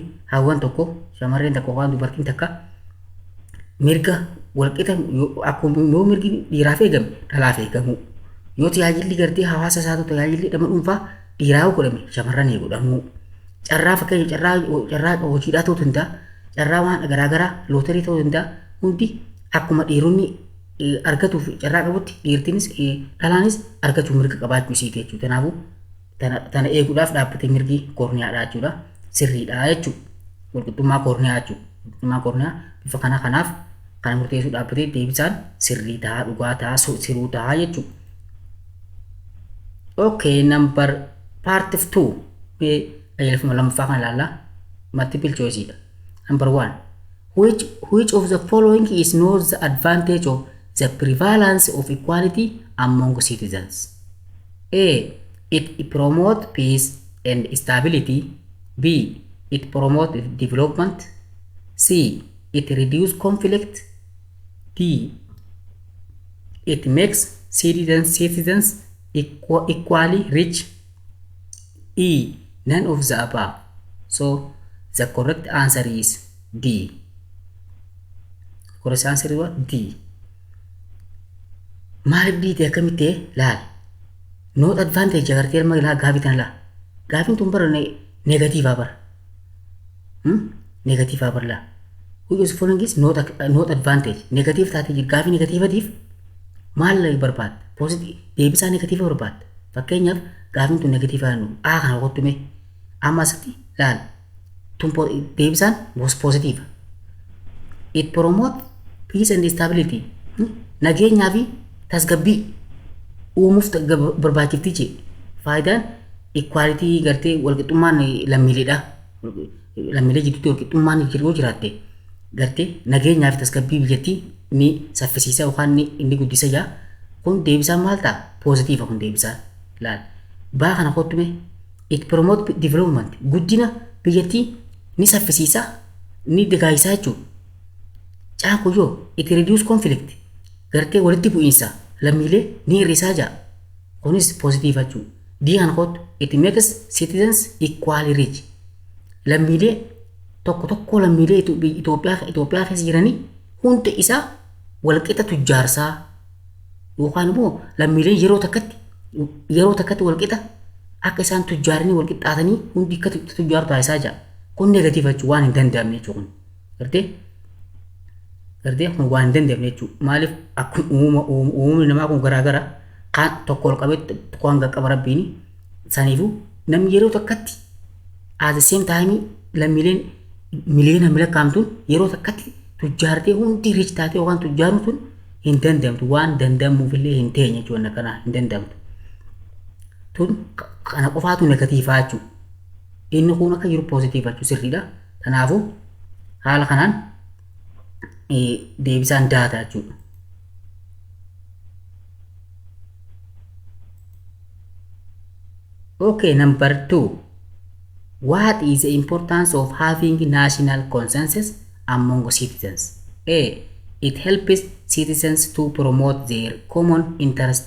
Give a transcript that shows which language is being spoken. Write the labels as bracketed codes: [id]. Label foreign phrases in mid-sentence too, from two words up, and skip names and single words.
[om] hawwan tokko shamarreen tokko yookaan dubartiin takka mirga walqixa akkuma yoo mirgi dhiiraaf eegame dhalaaf eegamu yoo tajaajilli gartee hawaasa isaatu tajaajilli dhama dhuunfaa dhiiraa godhame shamarran godhamu carraa fakkeenya carraa hojiidhaa ta'uu danda'a carraa waan garaagaraa lootarii ta'uu danda'a hundi akkuma dhiironni argatuuf carraa qabutti dhiirtiinis dhalaanis argachuu mirga qabaachuu isiiti jechuudha. Kanaafuu tana eeguudhaaf dhaabbatee mirgi korniyaadha jechuudha. Sirriidha jechuudha. Walqixxummaa korniyaa jechuudha. Walqixxummaa korniyaa bifa kanaaf kana murteessuu dhaabbatee deebisaan sirrii ta'a dhugaa ta'a siruu ta'a jechuudha. [en] Okay, number part 2. [om] Qajeelfama lammaffaa kana ilaallaa. [en] Multiple choice dha. Number 1. Which of the following is not the advantage of the prevalence of equality among citizens? A. It promotes peace and stability. B. It promotes development. C. It reduces conflict. D. It makes citizens equally rich. E. None of the above. So the correct answer is D. Correct answer is what? D. [om] Maaliif D akkamitti laal? [en] Not advantage [om] agartee ilma ilaa gaafii tana laa. Gaafiin tun bara negatiivaa bara. Negative abarla. [en] Which is following is not advantage. [om] Negative taate jir gaafi negatiivatiif maal barbaad? Positive deebisaa negatiiva barbaad. Fakkeenyaaf gaafin tun negatiivaa nu kana qottume amma asitti laal tun deebisaan [en] was positive. It promote peace and stability. [om] Nageenyaa fi tasgabbii uumuuf barbaachifti jee. Faayidaan equality gartee walqixxummaan lammiileedha. Lammiilee jidduutti walqixxummaan jiruu jiraatte gartee nageenyaa fi tasgabbii biyyattii ni saffisiisa yookaan inni guddisa jaa. Kun deebisaan maal ta'a? Positiiva kun deebisaan. Laal baa kana qottume [en] it promote development [om] guddina biyyattii ni saffisiisa ni dagaagisaa jechuudha. Caakuyyoo [en] it reduce conflict [om] gartee walitti bu'iinsa lammiilee ni hir'isaa jaa. Kunis positiiva jechuudha. Dii kana qottu [en] it makes citizens equally rich. [om] Lammiilee tokko lammiilee Itoophiyaa keessa jiranii hundi isaa walqixa tujjaarsaa yookaan immoo lammiileen yeroo takkatti walqixa akka isaan tujjaaranii walqixxaatanii hundi akka tujjaaru taasisaa jira. Kun negatiiva jechuun waan hin danda'amne jechuudha. Gartee kun waan hin danda'amne jechuudha. Maaliif akkuma uumamni namaa kun garaagara kaan tokko ol qabee tokko hanga qaba rabbiin saniifuu namni yeroo takkatti [en] at the same time [om] lammiileen miliyoona lakkaa'amtuun yeroo takkatti tujjaartee hundi riich taatee yookaan tujjaaruun sun hin danda'amtu waan danda'amuufillee hin teenye jechuudha. Kana hin danda'amtu. Tun kana qofaatu negatiivaa jechuudha. Inni kun akka jiru positiiva jechuudha sirriidha. Kanaafuu haala kanaan deebisaan daataa jechuudha. [en] Okay, number 2. What is the importance of having national consensus among citizens? A. It helps citizens to promote their common interest.